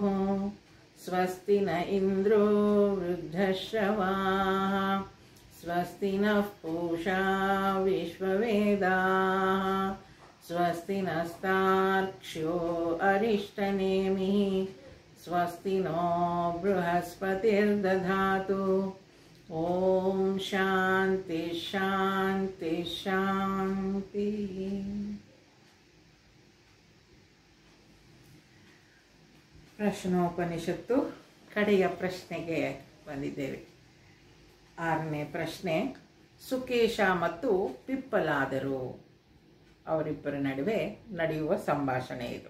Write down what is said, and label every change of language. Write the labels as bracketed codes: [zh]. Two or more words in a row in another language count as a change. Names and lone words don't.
[sa] स्वस्ति न इन्द्रो वृद्धश्रवाः स्वस्ति नः पूषा विश्ववेदाः स्वस्ति नस्तार्क्ष्यो अरिष्टनेमिः स्वस्ति नो बृहस्पतिर्दधातु। ओम शांति शांति शांति। [kn] ಪ್ರಶ್ನೋಪನಿಷತ್ತು ಕಡೆಯ ಪ್ರಶ್ನೆಗೆ ಬಂದಿದ್ದೇವೆ. 6ನೇ ಪ್ರಶ್ನೆ, ಸುಕೇಶ ಮತ್ತು ಪಿಪ್ಪಲಾದರು ಅವರಿಬ್ಬರ ನಡುವೆ ನಡೆಯುವ ಸಂಭಾಷಣೆ ಇದು.